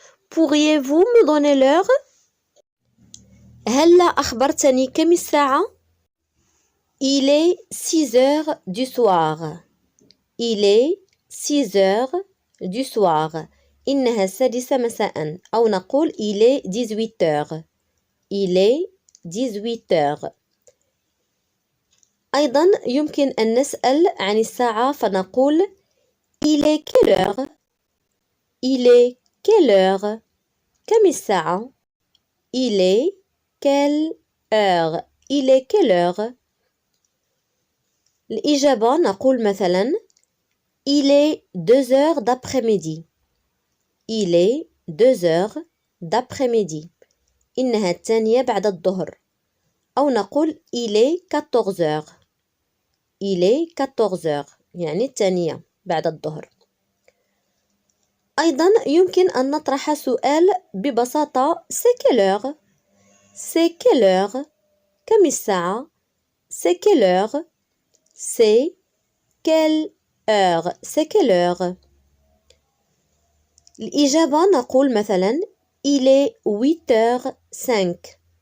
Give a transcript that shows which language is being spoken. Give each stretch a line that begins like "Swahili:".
French: Pourriez-vous me donner l'heure?
Arabic: هلا أخبرتني كم الساعة؟
French: Il est 6h du soir. Il est 6h du soir.
Arabic: إنها 6 مساء، أو نقول
French: il est 18h. Il est 18h.
Arabic: أيضا يمكن أن نسأل عن الساعة فنقول
French: il est quelle heure? Il est quelle heure?
Arabic: كم الساعة؟
French: Il est quelle heure? Il est quelle heure?
Arabic: الإجابة نقول مثلا
French: il est 2h d'après-midi. Il est 2h d'après-midi.
Arabic: إنها 2 بعد الظهر. أو نقول
French: il est 14h. Il est 14h
Arabic: يعني 2 بعد الظهر. أيضا يمكن أن نطرح سؤال ببساطة
French: c'est quelle heure? C'est quelle heure?
Arabic: كم الساعة؟
French: C'est quelle heure? C'est quelle heure? C'est quelle heure?
Arabic: الإجابة نقول مثلا
French: il est 8h05.